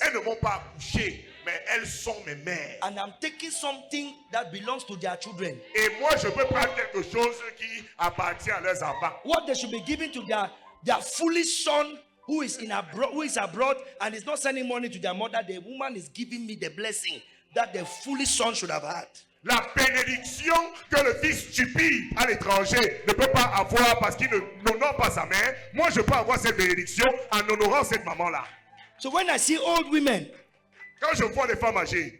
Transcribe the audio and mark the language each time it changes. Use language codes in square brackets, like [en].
[fr] Elles ne m'ont pas accouché, mais elles sont mes mères. [en] And I'm taking something that belongs to their children. [fr] Et moi, je peux prendre quelque chose qui appartient à leurs enfants. [en] What they should be giving to their foolish son who is abroad and is not sending money to their mother. The woman is giving me the blessing that the foolish son should have had. [fr] La bénédiction que le fils stupide à l'étranger ne peut pas avoir parce qu'il n'honore pas sa mère. Moi, je peux avoir cette bénédiction en honorant cette maman-là. [en] So when I see old women, [fr] Quand je vois des femmes âgées,